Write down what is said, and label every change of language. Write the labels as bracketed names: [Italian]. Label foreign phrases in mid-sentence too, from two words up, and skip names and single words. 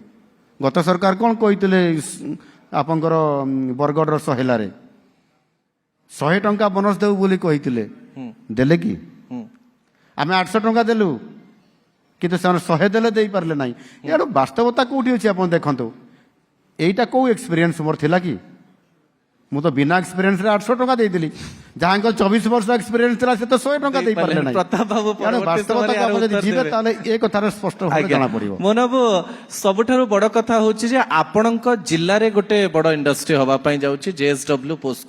[Odia] ଗତ ସରକାର କ'ଣ କହିଥିଲେ? ଆପଣଙ୍କର ବରଗଡ଼ର ସହେଲାରେ 100 ଟଙ୍କା ବୋନସ ଦେବୁ ବୋଲି କହିଥିଲେ, ଦେଲେ କି? ଆମେ 800 ଟଙ୍କା ଦେଲୁ, କିନ୍ତୁ ସେମାନେ 100 ଦେଲେ ଦେଇପାରିଲେ ନାହିଁ। ଏହାର ବାସ୍ତବତା କୋଉଠି ଅଛି ଆପଣ ଦେଖନ୍ତୁ। এইটা কেউ এক্সপিরিয়েন্স মোর লা কি? ମୁଁ ତ ବିନା ଏକ୍ସପିରିଏନ୍ସରେ 800 ଟଙ୍କା ଦେଇଥିଲି। ଯାହାଙ୍କର 24 ବର୍ଷ ଏକ୍ସପିରିଏନ୍ସ ଥିଲା ସେ ତ 100 ଟଙ୍କା ଦେଇପାରିଲେ ନାହିଁ। ପ୍ରତାପ ବାବୁ ବାସ୍ତବତାକୁ ଆପଣ ଯଦି ଯିବେ ତାହେଲେ ଏ କଥାରେ ସ୍ପଷ୍ଟ ଭାବେ ଜଣା ପଡିବ। ମୋହନ ବାବୁ, ସବୁଠାରୁ ବଡ କଥା ହଉଛି ଯେ ଆପଣଙ୍କ ଜିଲ୍ଲାରେ ଗୋଟେ ବଡ ଇଣ୍ଡଷ୍ଟ୍ରି ହବା ପାଇଁ ଯାଉଛି ଜେଏସଡବ୍ଲ୍ୟୁ ପୋସ୍କୋ।